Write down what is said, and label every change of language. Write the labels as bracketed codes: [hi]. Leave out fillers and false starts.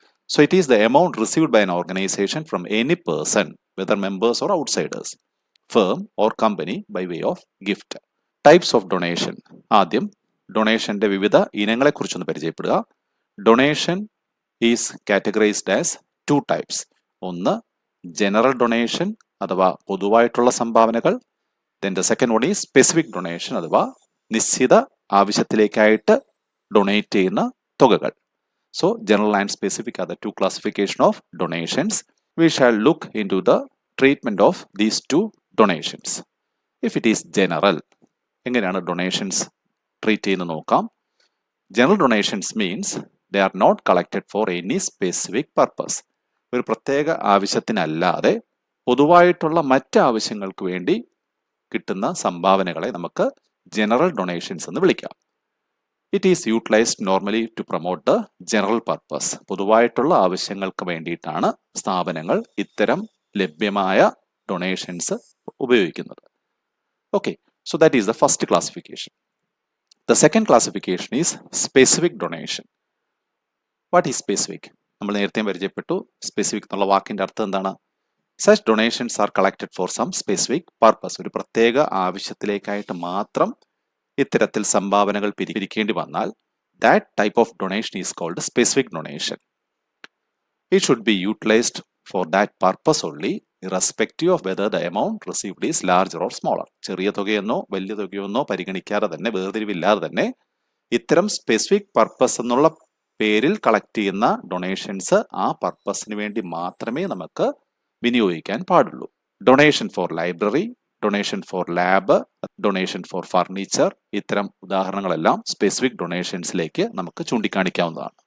[en] So it is the amount received by an organisation from any person, whether members or outsiders, firm or company by way of gift. Types of donation. [ml] ആദ്യം ഡൊണേഷന്റെ വിവിധ ഇനങ്ങളെ കുറിച്ചൊന്ന് പരിചയപ്പെടുക. [en] Donation is categorised as 2 types. [ml] ഒന്ന് general donation അഥവാ പൊതുവായിട്ടുള്ള സംഭാവനകൾ. [en] Then the second one is specific donation [ml] അഥവാ നിശ്ചിത ആവശ്യത്തിലേക്കായിട്ട് ഡൊണേറ്റ് ചെയ്യുന്ന തുകകൾ. [en] So general and specific are the 2 classification of donations. We shall look into the treatment of these 2 donations. If it is general, [ml] എങ്ങനെയാണ് donations treat ചെയ്യുന്നത് നോക്കാം. [en] General donations means they are not collected for any specific purpose. [ml] ഒരു പ്രത്യേക ആവശ്യത്തിനല്ലാതെ പൊതുവായിട്ടുള്ള മറ്റ് ആവശ്യങ്ങൾക്ക് വേണ്ടി കിട്ടുന്ന സംഭാവനകളെ നമുക്ക് ജനറൽ ഡൊണേഷൻസ് എന്ന് വിളിക്കാം. [en] It is utilised normally to promote the general purpose. [ml] പൊതുവായിട്ടുള്ള ആവശ്യങ്ങൾക്ക് വേണ്ടിയിട്ടാണ് സ്ഥാപനങ്ങൾ ഇത്തരം ലഭ്യമായ ഡൊണേഷൻസ് ഉപയോഗിക്കുന്നത്. [en] Okay, so that is the first classification. The second classification is specific donation. What is specific? [ml] നമ്മൾ നേരത്തെ പരിചയപ്പെട്ടു. സ്പെസിഫിക് എന്നുള്ള വാക്കിന്റെ അർത്ഥം എന്താണ്? [en] Such donations are collected for some specific purpose. [ml] ഒരു പ്രത്യേക ആവശ്യത്തിലേക്കായിട്ട് മാത്രം ഇത്തരത്തിൽ സംഭാവനകൾ പിരിക്കേണ്ടി വന്നാൽ [en] that type of donation is called specific donation. It should be utilized for that purpose only, irrespective of whether the amount received is larger or smaller. [ml] ചെറിയ തുകയെന്നോ വലിയ തുകയെന്നോ പരിഗണിക്കാതെ തന്നെ, വേർതിരിവില്ലാതെ തന്നെ ഇത്തരം സ്പെസിഫിക് പർപ്പസ് എന്നുള്ള പേരിൽ കളക്ട് ചെയ്യുന്ന ഡൊണേഷൻസ് ആ പർപ്പസിന് വേണ്ടി മാത്രമേ നമുക്ക് വിനിയോഗിക്കാൻ പാടുള്ളൂ. [en] donation for library, donation for lab, donation for furniture, [ml] ഇത്തരം ഉദാഹരണങ്ങളെല്ലാം സ്പെസിഫിക് ഡൊണേഷൻസിലേക്ക് നമുക്ക് ചൂണ്ടിക്കാണിക്കാവുന്നതാണ്.